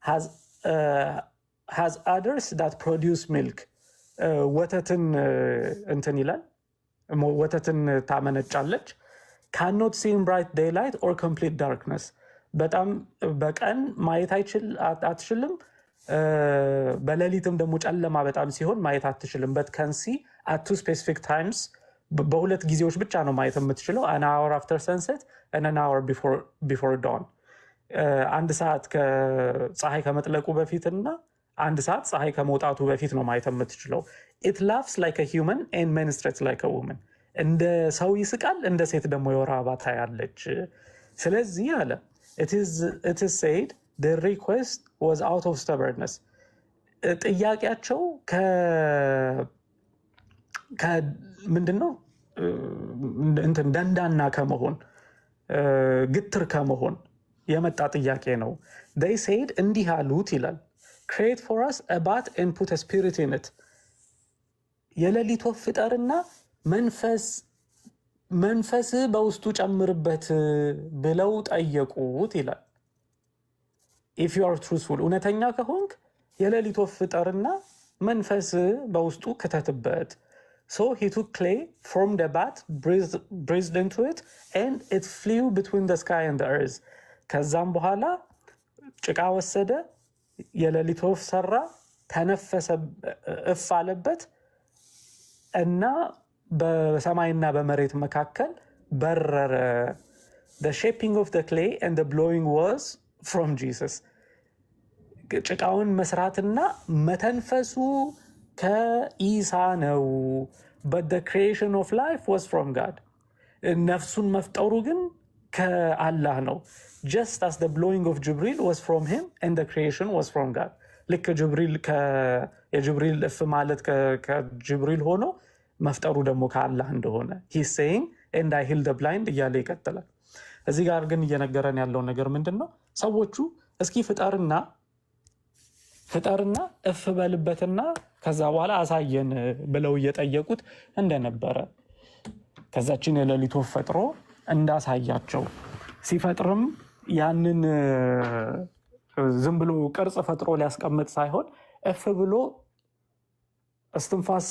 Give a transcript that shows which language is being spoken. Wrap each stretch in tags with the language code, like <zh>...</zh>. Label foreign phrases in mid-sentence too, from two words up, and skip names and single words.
<en>has others that produce milk</en> <am>ወተትን እንትን ይላል ወተትን ታመነጫለች።</am> <en>cannot see in bright daylight or complete darkness</en> <am>በጣም በቀን ማየት አትችልም በሌሊትም ደግሞ ጨለማ በጣም ሲሆን ማየት አትችልም።</am> <en>but can see at two specific times</en> <am>በሁለት ጊዜዎች ብቻ ነው ማየት የምትችለው</am> <en>an hour after sunset and an hour before dawn</en> <am>አንድ ሰዓት ከፀሐይ ከመጥለቁ በፊትና አንድ ሰዓት ፀሐይ ከመውጣቱ በፊት ነው ማየት የምትችለው።</am> <en>it laughs like a human and menstruates like a woman</en> <am>እንደ ሰው ይስቃል እንደ ሴት ደግሞ የወር አበባ ታያለች። ስለዚህ አለ</am> <en>it is said the request was out of stubbornness</en> <am>ጥያቄያቸው ምንድነው እንትን ደንዳና ከመሆን ግትር ከመሆን የመጣ ጥያቄ ነው።</am> <en>they said</en> <am>እንዲህ አሉት ይላል</am> <en>create for us a bat and put a spirit in it</en> <am>የሌሊት ወፍ ፍጠርና መንፈስ በውስጡ ጨምርበት ብለው ጠየቁት ይላል። if you are</am> <en>truthful</en> <am>እውነተኛ ከሆንክ የሌሊት ወፍ ፍጠርና መንፈስ በውስጡ ከተትበት</am> <en>so he took clay formed a bat breathed into it and it flew between the sky and the earth</en> <am>ከዛም በኋላ ጭቃ ወሰደ የሌሊት ወፍ ሰራ ተነፈሰ እፍ አለበት እና በሰማይና በመሬት መካከል በረረ። the shaping of the clay and</am> <en>the blowing was from Jesus</en> <am>ጭቃውን መስራትና መተንፈሱ ከኢሳ ነው።</am> <en>but the creation of life was from God</en> <am>ነፍሱን መፍጠሩ ግን ከአላህ ነው።</am> <en>just as the blowing of Jibril was from him and the creation was from God</en> <am>ልክ የጅብሪል እፍ ማለት ከጅብሪል ሆኖ መፍጠሩ ደግሞ ከአላህ እንደሆነ</am> <en>he's saying and I heal the blind</en> <am>እያለ ይቀጥላል። እዚህ ጋር ግን እየነገረን ያለው ነገር ምንድን ነው? ሰዎቹ እስኪ ፍጠርና እፍ በልበትና ከዛ በኋላ አሳየን ብለው እየጠየቁት እንደነበረ ከዛችን የሌሊት ወፍ ፈጥሮ እንዳሳያቸው ሲፈጥርም ያንን ዝም ብሎ ቅርጽ ፈጥሮ ሊያስቀምጥ ሳይሆን እፍ ብሎ እስትንፋስ</am>